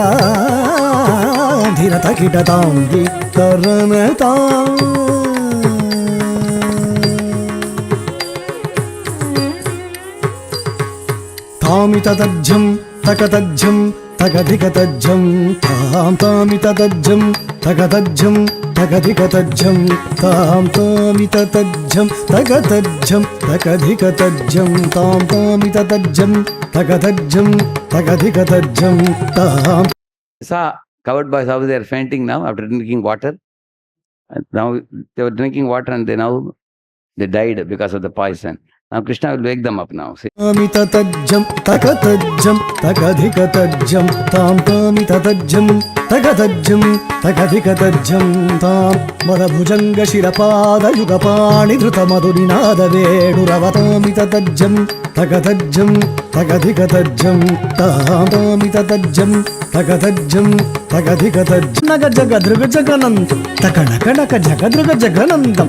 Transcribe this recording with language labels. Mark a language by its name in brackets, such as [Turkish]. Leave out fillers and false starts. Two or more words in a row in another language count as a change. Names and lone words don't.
[English] Dhirata kita tam dhim taranata Tamitatadjam, takatadjam, tagadikatajam, tamitatadjam, takatadjam, tagadikatajam, tamitatadjam, tagatadjam, tagadikatajam, tamitatadjam, tagatadjam, tagadikatajam, Saw covered boys how they are fainting now after drinking water. And now they were drinking water and they died because of the poison. Now Krishna will wake them up now. See? Tamitatadjam, takatajam, tagadikatajam, tamitatadjam, tagadajam, tagadikatajam, tam [Sanskrit] मदभुजङ्ग शिरपद युगपाणि धृत मधुरिनाद veduravatamitatajam, tagadajam, tagadikatajam, tamitatadjam, tagadajam, tagadikatajam. Naga jagadruga jaganand, takanaka jagadruga jaganandam.